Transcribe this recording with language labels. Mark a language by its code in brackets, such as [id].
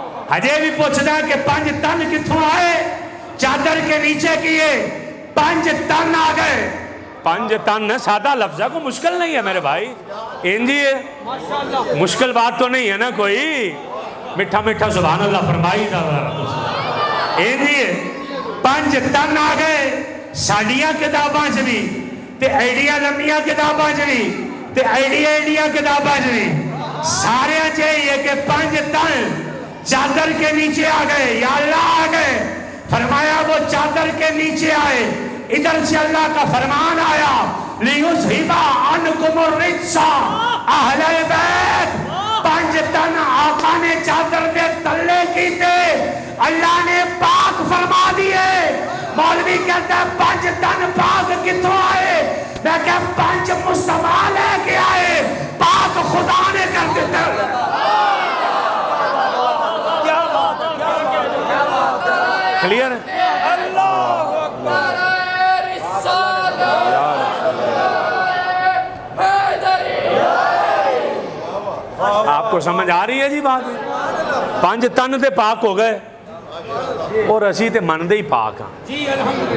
[ur] ہجے بھی پوچھتا ہے کہ 5 تن کتھوں آئے؟ چادر کے نیچے کیے 5 تن آ گئے. 5 تن سادہ لفظ ہے, کوئی مشکل نہیں ہے میرے بھائی. انجی ہے, مشکل بات تو نہیں ہے نا کوئی. میٹھا میٹھا سبحان اللہ فرمائی جا رہا. انجی ہے 5 تن آ گئے. [pa] ساڑیاں کتاباں چ بھی تے ایڈیاں لمبیاں کتاباں چ بھی تے ایڈیاں کتاباں چ بھی سارے چاہیے کہ 5 تن چادر کے نیچے آ گئے. [ur] یا اللہ آ گئے. فرمایا وہ چادر کے نیچے آئے. ادھر سے اللہ کا فرمان آیا [ar] لِيُذْهِبَ عَنْكُمُ الرِّجْسَ [ur] اہل بیت. [pa] 5 تن آقا نے چادر دے تلے کیتے, اللہ نے پاک فرما دیے. [ur] مولوی کہتا ہے 5 تن پاک کتوں آئے؟ میں کہ 5 مصطفیٰ لے کے آئے, پاک خدا نے کر دیتا. کلیئر ہے؟ آپ کو سمجھ آ رہی ہے جی بات؟ [pa] 5 تن تے پاک ہو گئے اور اسی تے مندے ہی پاک ہاں.